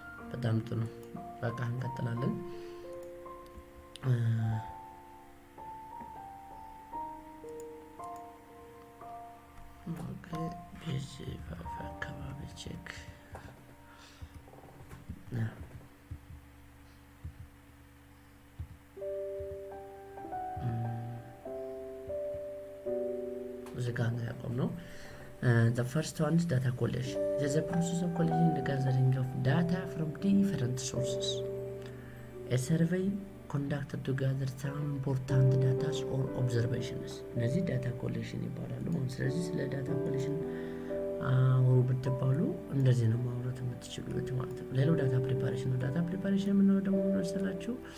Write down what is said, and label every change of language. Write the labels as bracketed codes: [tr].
[am] በጣም ጥሩ በቃ እንቀጥላለን። ኦኬ በዚህ አካባቢ ቼክ ጋር ያቆምነው። [en] The first one is data collection. It is a process of collecting the gathering of data from different sources. A survey conducted to gather some important data or observations. [am] እነዚህ data collection ይባላሉ። ስለዚህ ስለ data collection አውሩ ብትባሉ እንደዚህ ነው ማውራት የምትችሉት ማለት ነው። ሌላው data preparation ነው። data preparation ምንድነው ደግሞ መሰላችሁ?